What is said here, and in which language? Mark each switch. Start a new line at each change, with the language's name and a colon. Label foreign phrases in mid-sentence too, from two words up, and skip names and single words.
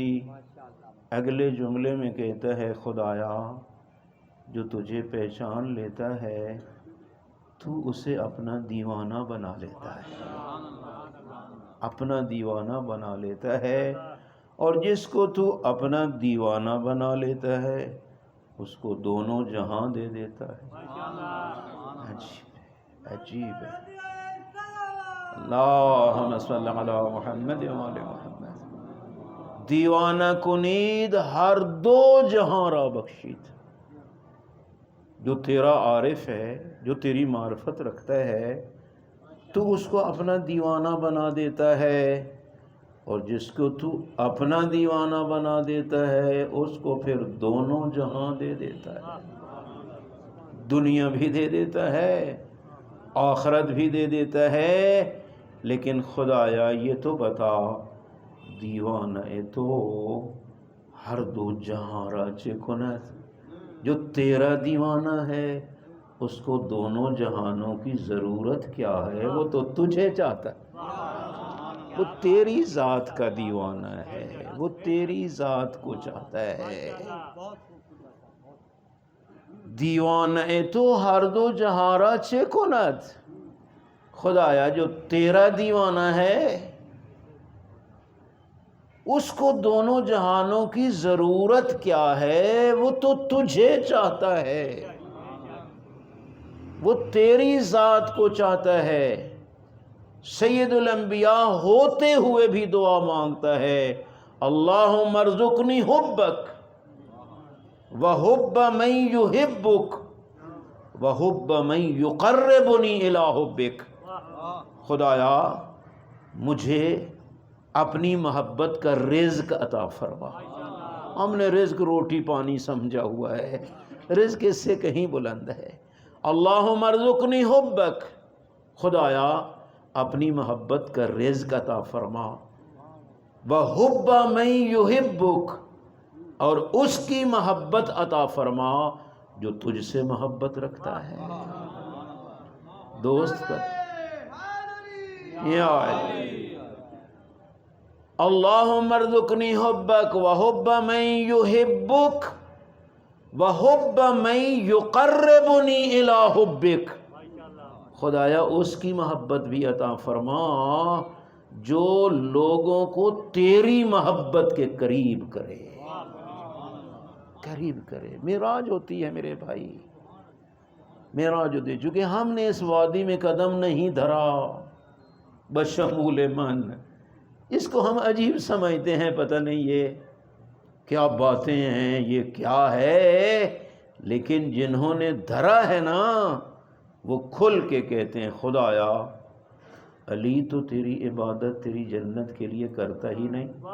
Urdu: اگلے جملے میں کہتا ہے خدایا جو تجھے پہچان لیتا ہے تو اسے اپنا دیوانہ بنا لیتا ہے، اپنا دیوانہ بنا لیتا ہے، اور جس کو تو اپنا دیوانہ بنا لیتا ہے اس کو دونوں جہاں دے دیتا ہے۔ عجیب ہے۔
Arabic: اللہم صلی علی محمد و آل محمد۔
Persian: دیوانہ کنید ہر دو جہاں را بخشید۔
Urdu: جو تیرا عارف ہے، جو تیری معرفت رکھتا ہے، تو اس کو اپنا دیوانہ بنا دیتا ہے، اور جس کو تو اپنا دیوانہ بنا دیتا ہے اس کو پھر دونوں جہاں دے دیتا ہے، دنیا بھی دے دیتا ہے، آخرت بھی دے دیتا ہے۔ لیکن خدایا یہ تو بتا،
Persian: دیوانہ تو ہر دو جہاں را چه کند،
Urdu: جو تیرا دیوانہ ہے اس کو دونوں جہانوں کی ضرورت کیا ہے، وہ تو تجھے چاہتا ہے، وہ تیری ذات کا دیوانہ ہے، وہ تیری ذات کو چاہتا ہے۔
Persian: دیوانہ تو ہر دو جہاں را چه کند،
Urdu: خدایا جو تیرا دیوانہ ہے اس کو دونوں جہانوں کی ضرورت کیا ہے، وہ تو تجھے چاہتا ہے، وہ تیری ذات کو چاہتا ہے۔ سید الانبیاء ہوتے ہوئے بھی دعا مانگتا ہے،
Arabic: اللہم ارزقنی حبک وحب من یحبک وحب من یقربنی الی حبک۔
Urdu: خدایا مجھے اپنی محبت کا رزق عطا فرما۔ ہم نے رزق روٹی پانی سمجھا ہوا ہے، رزق اس سے کہیں بلند ہے۔
Arabic: اللہم ارزقنی حبک،
Urdu: خدایا اپنی محبت کا رزق عطا فرما،
Arabic: وحب من یحبک،
Urdu: اور اس کی محبت عطا فرما جو تجھ سے محبت رکھتا ہے۔ دوست کا یا علی
Arabic: اللہم ارزقنی حبک وحب من یحبک وحب من یقربنی الی حبک۔
Urdu: خدایا اس کی محبت بھی عطا فرما جو لوگوں کو تیری محبت کے قریب کرے، قریب کرے۔ معراج ہوتی ہے میرے بھائی، معراج ہوتی ہے، چونکہ ہم نے اس وادی میں قدم نہیں دھرا بشمول من، اس کو ہم عجیب سمجھتے ہیں، پتہ نہیں یہ کیا باتیں ہیں، یہ کیا ہے، لیکن جنہوں نے دھرا ہے نا وہ کھل کے کہتے ہیں خدایا علی تو تیری عبادت تیری جنت کے لیے کرتا ہی نہیں،